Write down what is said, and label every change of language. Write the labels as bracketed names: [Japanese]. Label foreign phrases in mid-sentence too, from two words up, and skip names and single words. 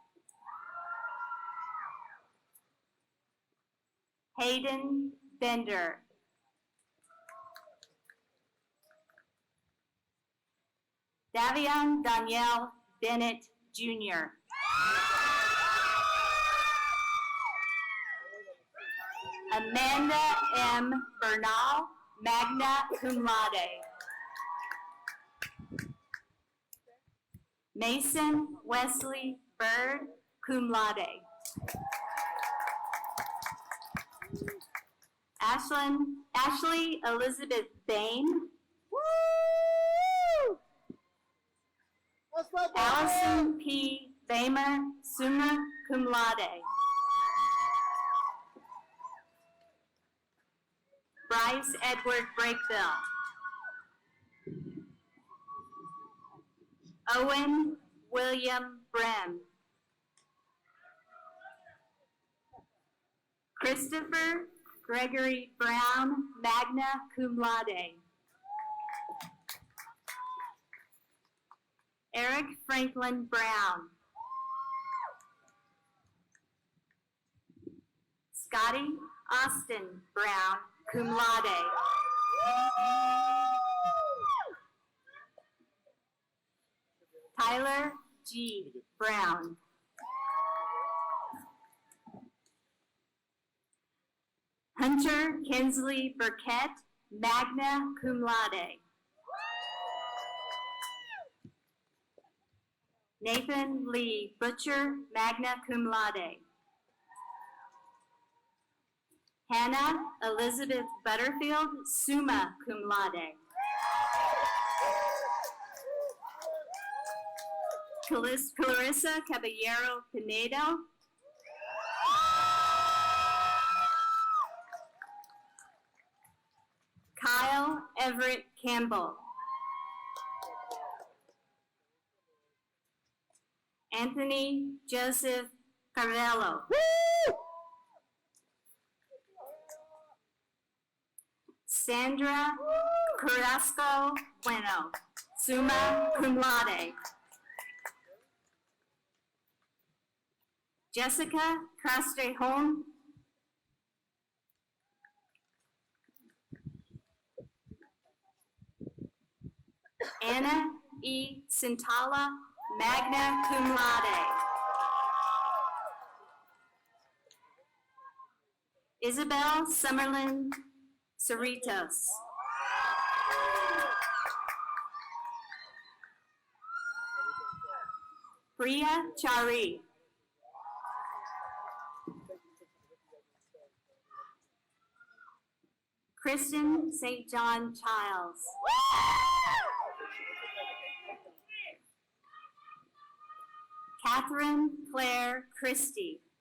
[English] Hayden Bender. Davion Danielle Bennett Jr. Amanda M. Bernal, [Latin] magna cum laude. [English] Mason Wesley Bird, [Latin] cum laude. [English] Ashley Elizabeth Bain. Allison P. Bamer, [Latin] summa cum laude. [English] Bryce Edward Brakebill. Owen William Brem. Christopher Gregory Brown, [Latin] magna cum laude. [English] Eric Franklin Brown. Scotty Austin Brown, [Latin] cum laude. [English] Tyler G. Brown. Hunter Kinsley Burkett, [Latin] magna cum laude. [English] Nathan Lee Butcher, [Latin] magna cum laude. [English] Hannah Elizabeth Butterfield, [Latin] summa cum laude. [English] Clarissa Caballero Pinedo. Kyle Everett Campbell. Anthony Joseph Carvello. Sandra Carrasco Bueno, [Latin] summa cum laude. [English] Jessica Castrejón. Anna E. Sintala, [Latin] magna cum laude. [English] Isabel Summerlin Cerritos. Priya Chari. Kristen St. John Childs. Catherine Claire Christie.